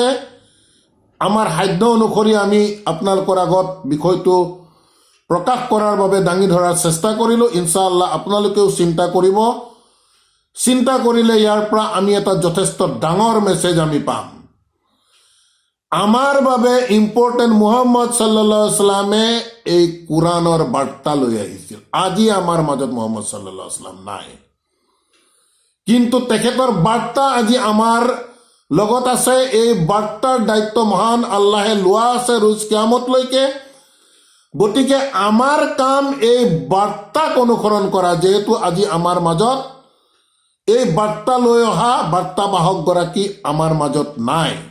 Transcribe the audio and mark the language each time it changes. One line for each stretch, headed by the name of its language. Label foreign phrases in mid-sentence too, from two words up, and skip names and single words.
Assamese: আমাৰ সাধ্য অনুসৰি আমি আপোনালোকৰ আগত বিষয়টো প্ৰকাশ কৰাৰ বাবে দাঙি ধৰাৰ চেষ্টা কৰিলোঁ। ইনশাআল্লাহ আপোনালোকেও চিন্তা কৰিব, চিন্তা কৰিলে ইয়াৰ পৰা আমি এটা যথেষ্ট ডাঙৰ মেছেজ আমি পাম। আমাৰ বাবে ইম্পৰ্টেণ্ট মুহাম্মদ
Arabic: صلى الله عليه وسلم
Assamese: এই কোৰআনৰ বাৰ্তা লৈ আহিছিল। আজি আমাৰ মাজত মুহাম্মদ
Arabic: صلى الله عليه وسلم
Assamese: নাই, কিন্তু তেখেতৰ বাৰ্তা আজি আমাৰ লগত আছে। এই বাৰ্তাৰ দায়িত্ব মহান আল্লাহে লোৱা আছে ৰোজ কিয়ামতলৈকে। গতিকে আমাৰ কাম এই বাৰ্তাক অনুসৰণ কৰা, যেহেতু আজি আমাৰ মাজত এই বাৰ্তা লৈ অহা বাৰ্তাবাহকগৰাকী আমাৰ মাজত নাই।